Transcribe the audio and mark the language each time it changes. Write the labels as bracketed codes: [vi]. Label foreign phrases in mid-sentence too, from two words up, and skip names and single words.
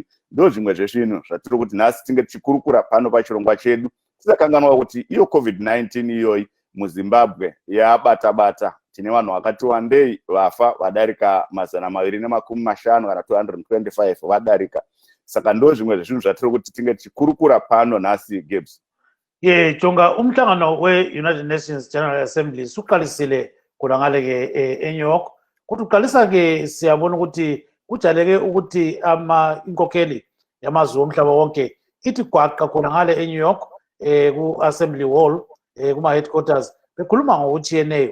[sn] Ndo zvimwe zvezvinhu zvatiri kuti nhasi tinge tichikurukura pano pachirongwa chedu, tisakanganwa kuti iyo COVID-19 iyoyi muZimbabwe yabata-bata. Tine vanhu vakati wandei vafa vadarika 250 kana 225 vadarika. Saka ndo zvimwe zvezvinhu zvatiri kuti tinge tichikurukura pano nhasi Gibbs. Jonga, [nd] umhlangano weUnited Nations General Assembly suqalisile khona ngale ke eNew York. Kuthi uqalisa ke siyabona ukuthi kujaleke ukuthi Inkokheli yamazwe omhlaba wonke ithi gwaqa khona ngale eNew York ku-Assembly Hall kuma-headquarters bekhuluma ngokuthi eNew.